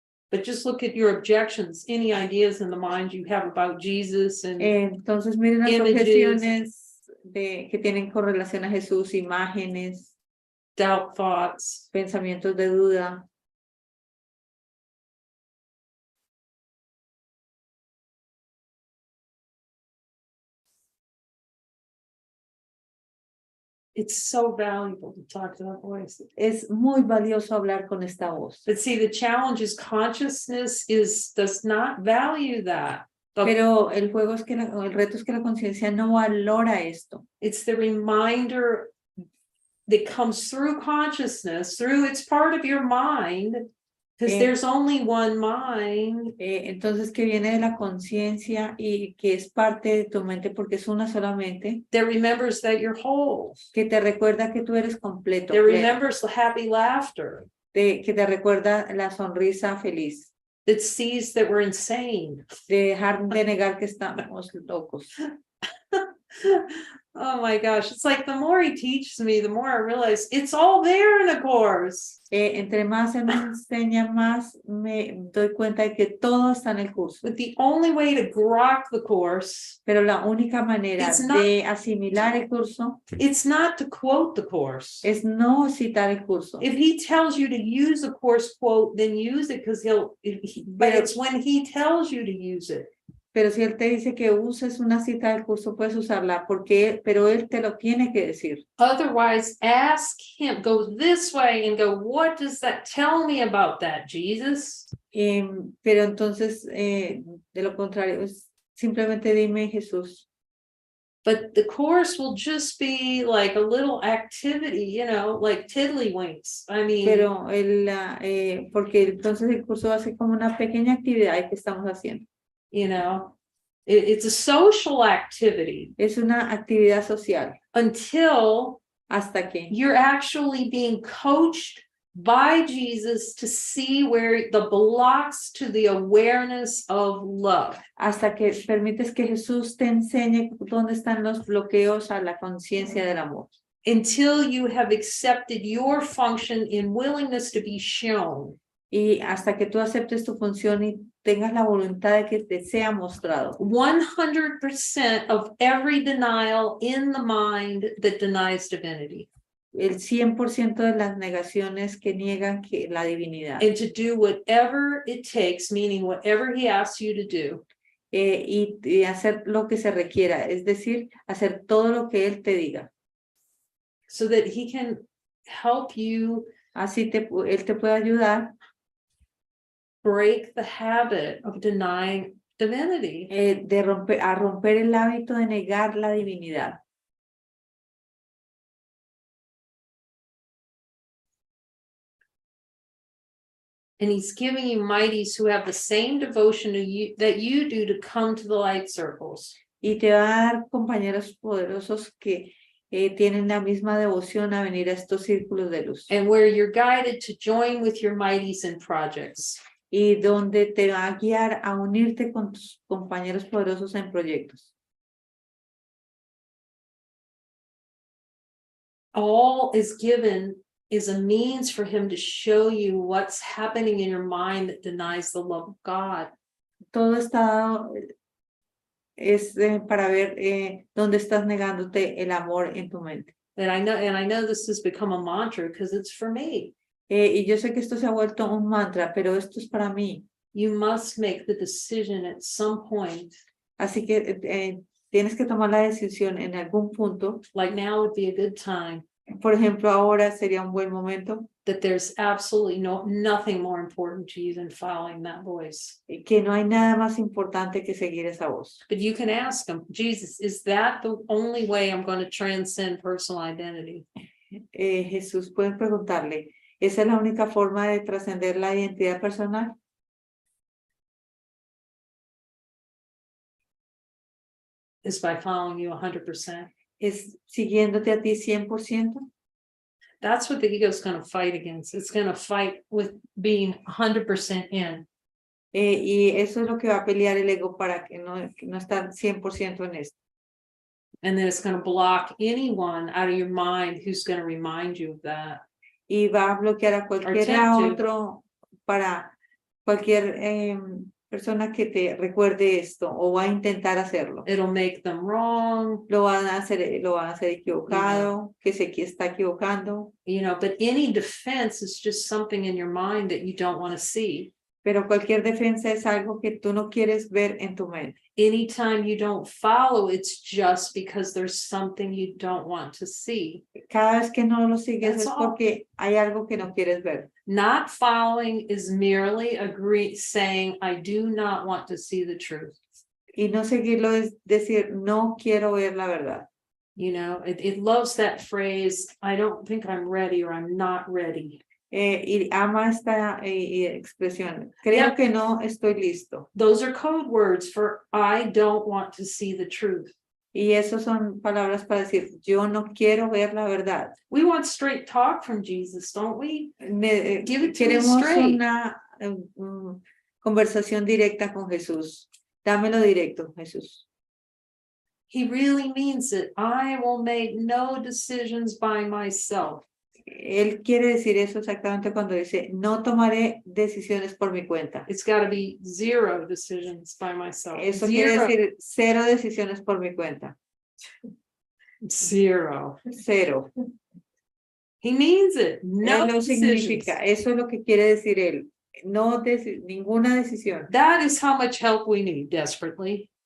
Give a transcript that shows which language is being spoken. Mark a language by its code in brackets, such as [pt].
[en] but just look at your objections, any ideas in the mind you have about Jesus and [es] entonces miren las [en] Images. [es] objeciones que tienen con relación a Jesús, imágenes, [en] doubt thoughts. [es] pensamientos de duda. [en] It's so valuable to talk to that voice. [es] Es muy valioso hablar con esta voz. [en] But see, the challenge is consciousness does not value that. [es] Pero el juego es que el reto es que la conciencia no valora esto. [en] It's the reminder that comes through consciousness, it's part of your mind, because there's only one mind. [es] Entonces que viene de la conciencia y que es parte de tu mente porque es una sola mente. [en] That remembers that you're whole. [es] Que te recuerda que tú eres completo. [en] That remembers the happy laughter. [es] Que te recuerda la sonrisa feliz. [en] That sees that we're insane. [es] De dejar de negar que estamos locos. [en] Oh my gosh, it's like the more he teaches me, the more I realize it's all there in the course. [es] Entre más se me enseña, más me doy cuenta de que todo está en el curso. [en] But the only way to grok the course, [es] pero la única manera de asimilar el curso, [en] it's not to quote the course. [es] es no citar el curso. [en] If he tells you to use a course quote, then use it because but it's when he tells you to use it. [es] Pero si él te dice que uses una cita del curso, puedes usarla, pero él te lo tiene que decir. [en] Otherwise, ask him, go this way and go, what does that tell me about that, Jesus? [es] Pero entonces, de lo contrario, simplemente dime, Jesús. [en] But the course will just be like a little activity, you know, like tiddlywinks. I mean, [es] Pero porque entonces el curso va a ser como una pequeña actividad que estamos haciendo. [en] You know, it's a social activity. [es] Es una actividad social. [en] Until [es] hasta que [en] you're actually being coached by Jesus to see where the blocks to the awareness of love. [es] Hasta que permites que Jesús te enseñe dónde están los bloqueos a la conciencia del amor. [en] Until you have accepted your function in willingness to be shown. [es] Y hasta que tú aceptes tu función y tengas la voluntad de que te sea mostrado. [en] 100% of every denial in the mind that denies divinity. [es] El 100% de las negaciones que niegan la divinidad. [en] And to do whatever it takes, meaning whatever he asks you to do. [es] Y hacer lo que se requiera, es decir, hacer todo lo que él te diga. [en] So that he can help you. [es] Así él te puede ayudar. [en] Break the habit of denying divinity. [es] A romper el hábito de negar la divinidad. [en] And he's giving you mighties who have the same devotion to you that you do to come to the light circles. [es] Y te va a dar compañeros poderosos que tienen la misma devoción a venir a estos círculos de luz. [en] and where you're guided to join with your mighties in projects. [es] Y donde te va a guiar a unirte con tus compañeros poderosos en proyectos. [en] All is given is a means for him to show you what's happening in your mind that denies the love of God. [es] Todo está dado, es para ver dónde estás negándote el amor en tu mente. [en] And I know this has become a mantra because it's for me. [es] Y yo sé que esto se ha vuelto un mantra, pero esto es para mí. [en] You must make the decision at some point, [es] Así que tienes que tomar la decisión en algún punto. [en] like now would be a good time, [es] Por ejemplo, ahora sería un buen momento [en] that there's absolutely nothing more important to you than following that voice. [es] que no hay nada más importante que seguir esa voz. [en] But you can ask him, Jesus, is that the only way I'm going to transcend personal identity? [es] Jesús, pueden preguntarle, ¿esa es la única forma de trascender la identidad personal? [en] Is by following you 100%. [es] ¿Es siguiéndote a ti 100%? [en] That's what the ego is going to fight against. It's going to fight with being 100% in. [es] Y eso es lo que va a pelear el ego para que no estar 100% en esto. [en] And then it's going to block anyone out of your mind who's going to remind you of that. [es] Y va a bloquear a cualquiera otro para cualquier persona que te recuerde esto o va a intentar hacerlo. [en] It'll make them wrong. [es] Lo van a hacer equivocado, que se está equivocando. [en] You know, but any defense is just something in your mind that you don't want to see. [es] Pero cualquier defensa es algo que tú no quieres ver en tu mente. [en] Anytime you don't follow, it's just because there's something you don't want to see. [es] Cada vez que no lo sigues [en] That's [es] es [en] all. [es] porque hay algo que no quieres ver. [en] Not following is merely saying, I do not want to see the truth. [es] Y no seguirlo es decir, no quiero ver la verdad. [en] You know, it loves that phrase, I don't think I'm ready or I'm not ready. [es] Y ama esta expresión. Creo que no estoy listo. [en] Those are code words for I don't want to see the truth. [es] Y eso son palabras para decir, yo no quiero ver la verdad. [en] We want straight talk from Jesus, don't we? Give it to me [es] Queremos [en] straight. [es] una conversación directa con Jesús. Dámelo directo, Jesús. [en] He really means it. I will make no decisions by myself. [es] Él quiere decir eso exactamente cuando dice, no tomaré decisiones por mi cuenta. [en] It's got to be 0 decisions by myself. [es] Eso quiere decir 0 decisiones por mi cuenta. [en] 0. [es] 0. [en] He means it. No [es] Lo [en] decisions. [es] significa, eso es lo que quiere decir él. No ninguna decisión. [en] That is how much help we need desperately.